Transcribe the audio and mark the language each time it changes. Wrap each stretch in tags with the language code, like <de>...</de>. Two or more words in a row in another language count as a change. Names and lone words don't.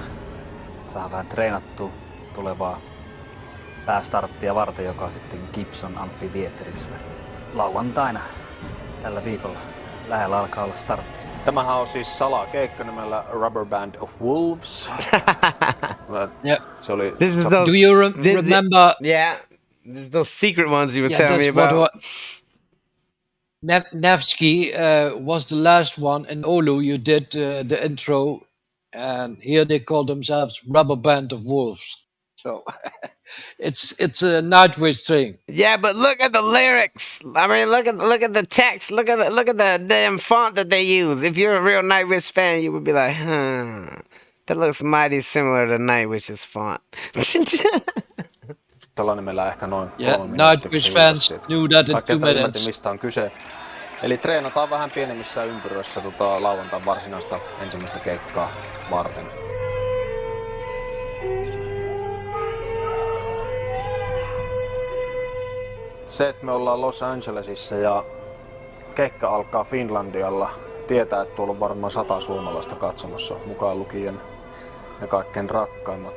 <fi>Saadaan vähän treenattua tulevaa päästarttia varten, joka on sitten Gibson Amphitheaterissa lauantaina tällä viikolla. Lähellä alkaa olla startti. Tämähän on siis salakeikka nimellä Rubber Band of Wolves.</fi> <en>Yeah.</en> <fi>Se oli...</fi> <en>Do you remember? Yeah. Those secret ones you were telling me about. Nevsky was the last one, and Oulu, you did the intro, and here they call themselves Rubber Band of Wolves. So it's a Nightwish thing. Yeah, but look at the lyrics. I mean, look at the text. Look at the damn font that they use. If you're a real Nightwish fan, you would be like, that looks mighty similar to Nightwish's font.</en> <fi>Tällainen meillä ehkä noin 3 minuuttia.</fi> <en>Nightwish fans knew that in 2 minutes.</en> <fi>Mistä on kyse. Eli treenataan vähän pienemmissä ympyröissä lauantain varsinaista ensimmäistä keikkaa varten. Se, että me ollaan Los Angelesissa ja keikka alkaa Finlandialla, tietää, että tuolla on varmaan 100 suomalaista katsomassa, mukaan lukien ne kaikkein rakkaimmat.</fi>